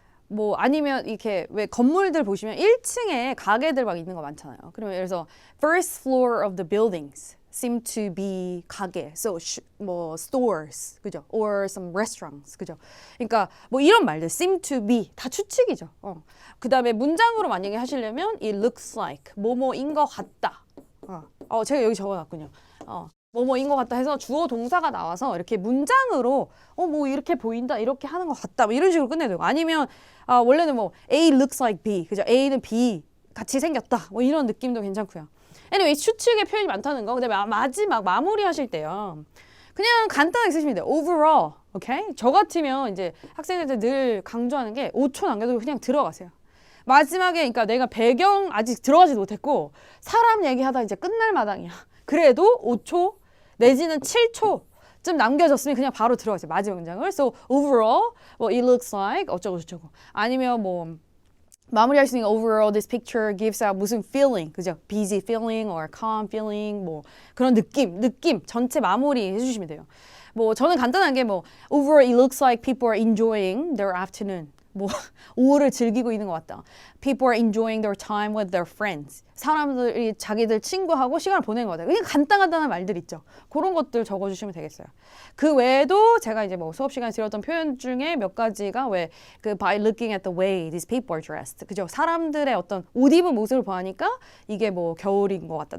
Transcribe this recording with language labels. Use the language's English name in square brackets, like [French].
[Korean] 뭐 아니면 이렇게 왜 건물들 보시면 1층에 가게들 막 있는 거 많잖아요. 그러면 예를 들어서 [English] first floor of the buildings seem to be 가게, so 뭐 stores, 그죠? Or some restaurants, 그죠? [Korean] 그러니까 뭐 이런 말들 seem to be 다 추측이죠. 그 다음에 문장으로 만약에 하시려면 it looks like 뭐뭐인 것 같다. 제가 여기 적어놨군요. 뭐뭐인 것 같다 해서 주어 동사가 나와서 이렇게 문장으로 뭐 이렇게 보인다 이렇게 하는 것 같다 뭐 이런 식으로 끝내도 되고 아니면 원래는 뭐 A looks like B, 그죠? A는 B 같이 생겼다 뭐 이런 느낌도 괜찮고요. anyway, 추측의 표현이 많다는 거. 그다음에 마지막 마무리 하실 때요. 그냥 간단하게 쓰시면 돼요. [English] overall. 오케이? [Korean] 저 같으면 이제 학생들한테 늘 강조하는 게 5초 남겨두고 그냥 들어가세요. 마지막에 그러니까 내가 배경 아직 들어가지도 못했고 사람 얘기하다 이제 끝날 마당이야. 그래도 5초 내지는 7초쯤 남겨졌으면 그냥 바로 들어가세요. 마지막 문장을. [English] So overall, well, it looks like 어쩌고 저쩌고. [Korean] 아니면 뭐 마무리할 수 있는 [English] overall this picture gives out [Korean] 무슨 feeling, 그죠? [English] busy feeling or calm feeling, [Korean] 뭐 그런 느낌 전체 마무리 해주시면 돼요. 뭐 저는 간단하게 뭐 [English] overall it looks like people are enjoying their afternoon. [Korean] 뭐 오후를 즐기고 있는 것 같다. [English] People are enjoying their time with their friends. [Korean] 사람들이 자기들 친구하고 시간을 보내는 것 같아요. 그냥 간단한 말들 있죠. 그런 것들 적어주시면 되겠어요. 그 외에도 제가 이제 뭐 수업 시간에 들었던 표현 중에 몇 가지가 왜 그 [English] by looking at the way these people are dressed. [Korean] 그죠? 사람들의 어떤 옷 입은 모습을 보니까 이게 뭐 겨울인 것 같다.